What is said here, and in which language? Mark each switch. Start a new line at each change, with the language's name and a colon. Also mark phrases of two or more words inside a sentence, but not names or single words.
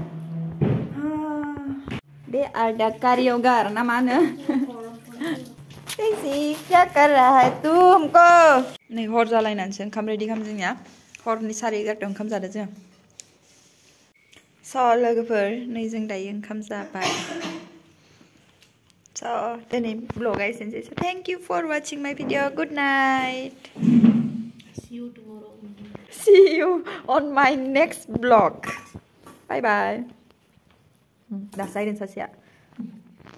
Bodo: बे आर्दा कारियोगार ना मा होनो दैजि
Hindi: क्या कर रहा है तू हमको
Bodo: नै हर जालायनानैसो ओंखाम रेडि खालाम जोंनिया हरनि 11:30 ओंखाम जादों जों स' लोगोफोर नै जों दायो ओंखाम जाबाय स' दिनै ब्लगा एसेनोसै स'
English: thank you for watching my video good night see you on my next vlog bye bye dah saya dan Sasya